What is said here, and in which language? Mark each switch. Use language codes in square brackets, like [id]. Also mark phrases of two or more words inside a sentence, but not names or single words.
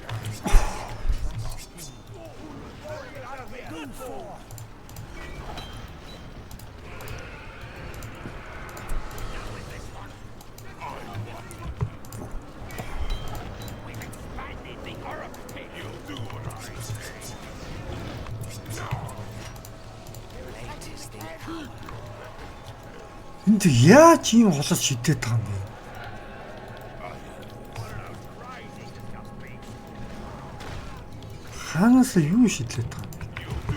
[en] We've expanded the Orc pit. You'll do what I say. [mn] Энд яаж ийм холос шидэт байгаа юм бэ? Хаанаас юу шидлээд байгаа юм бэ?